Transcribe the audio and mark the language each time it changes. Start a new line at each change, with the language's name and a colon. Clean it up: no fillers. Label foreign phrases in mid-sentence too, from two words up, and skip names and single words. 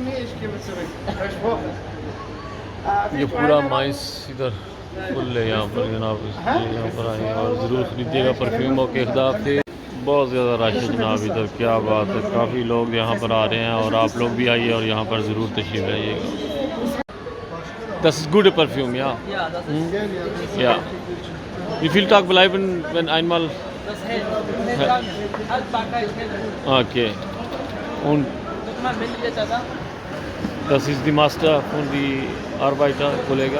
Hindi: ये पूरा माइस इधर फुल है यहाँ पर जनाब, यहाँ पर आइए और ज़रूर खरीदिएगा परफ्यूमों के खिलाफ से। बहुत ज़्यादा रश है जनाब इधर, क्या बात है। काफ़ी लोग यहाँ पर आ रहे हैं और आप लोग भी आइए और यहाँ पर ज़रूर तशरीफ़ लाइएगा।
German: Das ist gute Parfüm, ja. Ja, das ist Ja. Wie viel Tag bleiben, wenn einmal? das hält lange. Haltbarkeit hält gut. Okay. Und Guck mal, wenn du jetzt da. das ist die Master von die Arbeiter, Kollege.